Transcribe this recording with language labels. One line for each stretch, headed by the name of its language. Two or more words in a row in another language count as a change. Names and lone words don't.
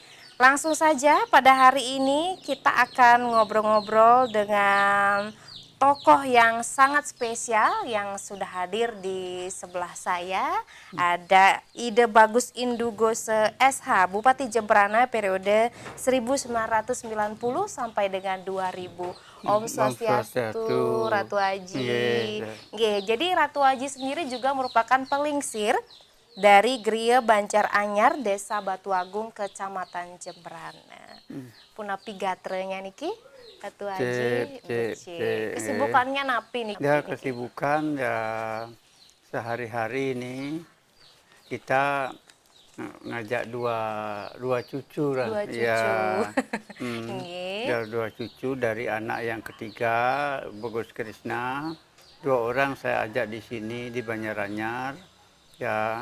Indonesian: Langsung saja pada hari ini kita akan ngobrol-ngobrol dengan tokoh yang sangat spesial yang sudah hadir di sebelah saya. Ada Ide Bagus Indugose SH, Bupati Jembrana periode 1990 sampai dengan 2000.
Sanskrit: Om Om Swastiastu. Swastiastu, Ratu Aji.
Indonesian: Nggih, Nggih, jadi Ratu Aji sendiri juga merupakan pelingsir dari Griya Banjar Anyar, Desa Batu Agung, Kecamatan Jembrana.
Balinese: Punapi gatrenya niki, Ratu Aji,
Indonesian: cek, kesibukannya napi ya niki. kesibukan ya sehari-hari ini kita ngajak dua dua cucu lah, Dua ya, cucu. ya Nggih. dua cucu dari anak yang ketiga, Bagus Krisna. Dua orang saya ajak di sini di Banjaranyar, ya.